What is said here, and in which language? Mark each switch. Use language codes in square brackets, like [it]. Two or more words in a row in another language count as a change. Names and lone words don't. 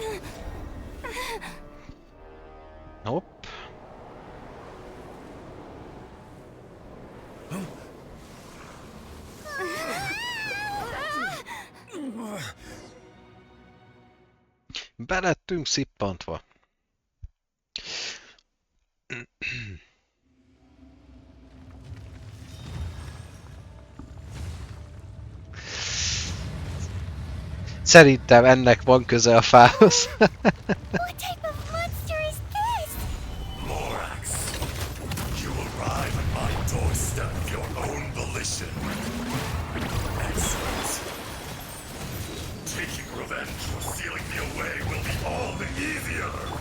[hu] Hopp. Belettünk szippantva. Szerintem ennek van köze a fához. [en] What type of monster is this? Lorax, you arrive at my doorstep of your own volition. Excellent. Taking revenge for sealing me away will be all the easier.